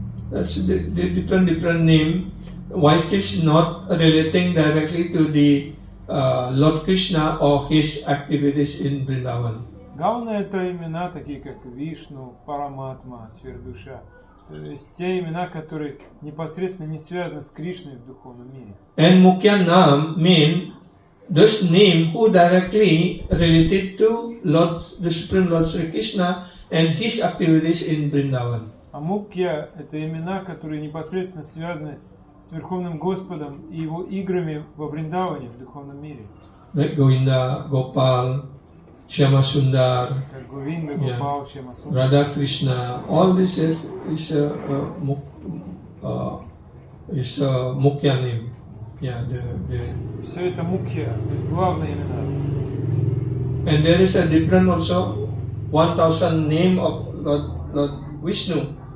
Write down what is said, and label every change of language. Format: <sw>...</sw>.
<en>That's the different name. Which is not relating directly to the Lord Krishna or his activities in Vrindavan.</en> <ru>Гауна это имена такие как Вишну, Параматма, Сверхдуша. То есть те имена, которые непосредственно не связаны с Кришной в духовном мире.</ru> <en>And Mukhya Nam mean those names who directly related to the Supreme Lord Sri Krishna and his activities in Vrindavan.</en> <ru>А Мукхья это имена, которые непосредственно связаны с Верховным Господом и его играми во Вриндаване, в духовном мире.</ru> <en>Like Govinda, Gopal, Shyama Sundar,</en> <ru>Говинда, Гопал, Шьяма Сундар,</ru> <en>Radha Krishna, all this is Mukhya name.</en> <ru>Все это Мукхья, то есть главные имена.</ru> <en>And there is a different also 1000 name of Lord Vishnu.</en>